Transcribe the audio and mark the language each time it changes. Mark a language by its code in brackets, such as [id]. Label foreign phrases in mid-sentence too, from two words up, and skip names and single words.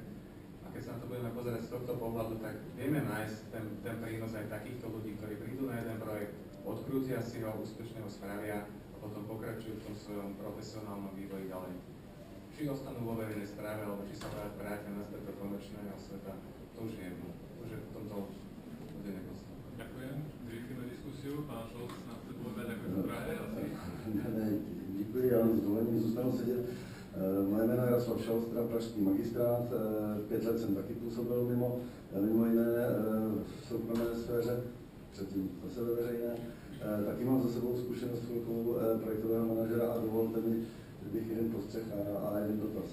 [sk] A keď sa na to budeme pozerať z tohto pohľadu, tak vieme nájsť ten prínos aj takýchto ľudí, ktorí prídu na jeden projekt, odkrútia si ho, úspešne ho spravia a potom pokračujú v tom svojom profesionálnom vývoji ďalej. Či ostanú vo verejnej správe, alebo či sa vrátia naspäť do komerčného sveta, to už je jedno. To už je v tomto bude nepodstatné. Ďakujem. Zrýchlime diskusiu. Pán Šolc nám chce povedať, ako je to v Prahe. [cs] Děkuji, já s dovolením zůstanu sedět. Moje jméno je Jaroslav Šolc, teda pražský magistrát. 5 let jsem taky působil mimo jiné v soukromé sféře, předtím zase ve veřejné. Taky mám za sebou zkušenost projektového manažera a dovolte mi, že bych jeden postřeh a jeden dotaz.